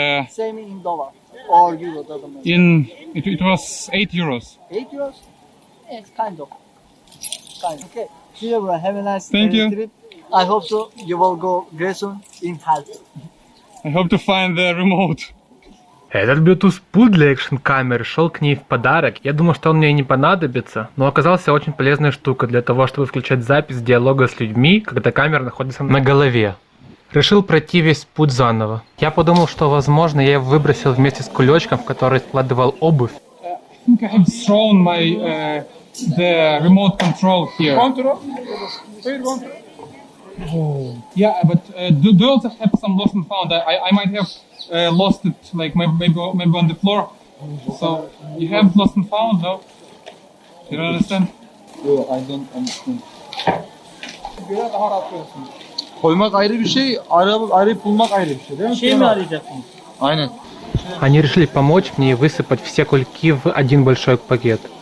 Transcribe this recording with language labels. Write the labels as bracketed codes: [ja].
[en] Same in dollar or euro, doesn't matter. it was 8 euros. 8 euros? Yes, kind of. Okay. See you, bro. Have a nice Thank you. trip. I hope so. You will go very soon in health. I hope to find the remote. [ru] Этот Bluetooth-пульт для экшн-камеры шел к ней в подарок. Я думал, что он мне не понадобится, но оказался очень полезной штукой для того, чтобы включать запись диалога с людьми, когда камера находится на голове. Решил пройти весь путь заново. Я подумал, что, возможно, я его выбросил вместе с кулечком, в который складывал обувь. [en] I think I have thrown my the remote control here. Oh. Yeah, but do you also have some lost and found? I might have lost it, like maybe on the floor. So you have lost and found, no? You don't understand? [tr] Yok, [en] I don't understand. [tr] Biraz daha rahat koyarsın. Koymak ayrı bir şey, arayıp bulmak ayrı bir şey değil mi? Şey mi arayacaksınız? Aynen. [ru] Они решили помочь мне и высыпать все кульки в один большой пакет.